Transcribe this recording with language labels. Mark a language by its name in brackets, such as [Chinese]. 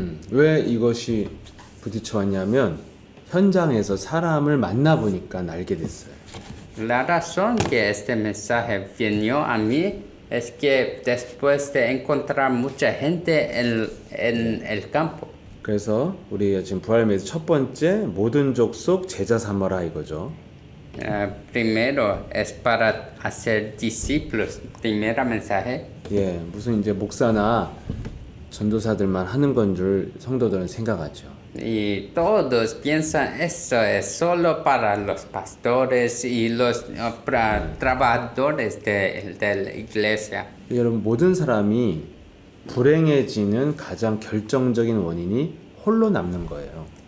[Korean] 왜 이것이 부딪혀왔냐면 현장에서 사람을 만나보니까 알게 됐어요. [Spanish] La razón que este mensaje vino a mí es que después de encontrar mucha gente en el campo. [Korean] 그래서 우리 지금 부활 메시지 첫 번째 모든 족속 제자 삼아라 이거죠. [Spanish] Primero es para hacer discípulos. Primer mensaje. [Korean] 무슨 이제 목사나 전도사들만 하는 건 줄 성도들은 생각하죠. [Spanish] Y todos piensan eso es solo para los pastores y los trabajadores de la iglesia. [Korean] 여러분 모든 사람이 불행해지는 가장 결정적인 원인이 홀로 남는 거예요.